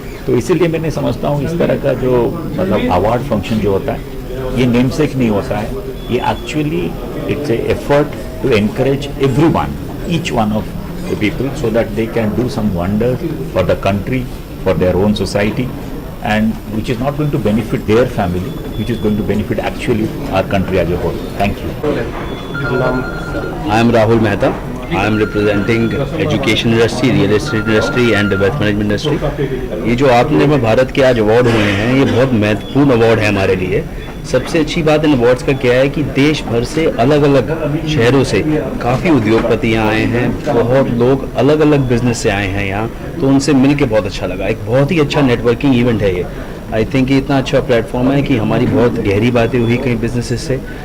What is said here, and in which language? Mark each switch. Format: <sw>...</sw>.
<hi>तो इसीलिए मैंने समझता हूँ इस तरह का जो मतलब अवार्ड फंक्शन जो होता है ये नेमसेक नहीं होता है, ये</hi> <en>Actually it's a effort to encourage everyone, each one of the people, so that they can do some wonder for the country, for their own society, and which is not going to benefit their family, which is going to benefit actually our country as a whole. Thank you. I am Rahul Mehta. I am representing education industry, real estate industry and wealth management industry.</en> <hi>ये जो आत्मनिर्भर भारत के आज award हुए हैं, ये बहुत महत्वपूर्ण अवार्ड है हमारे लिए। सबसे अच्छी बात इन अवार्ड्स का क्या है कि देश भर से अलग अलग शहरों से काफ़ी उद्योगपति यहाँ आए हैं, बहुत लोग अलग अलग बिजनेस से आए हैं यहाँ, तो उनसे मिल के बहुत अच्छा लगा। एक बहुत ही अच्छा नेटवर्किंग इवेंट है ये।</hi> <en>I think</en> <hi>ये इतना अच्छा प्लेटफॉर्म है कि हमारी बहुत गहरी बातें हुई कई बिजनेसेस से।</hi>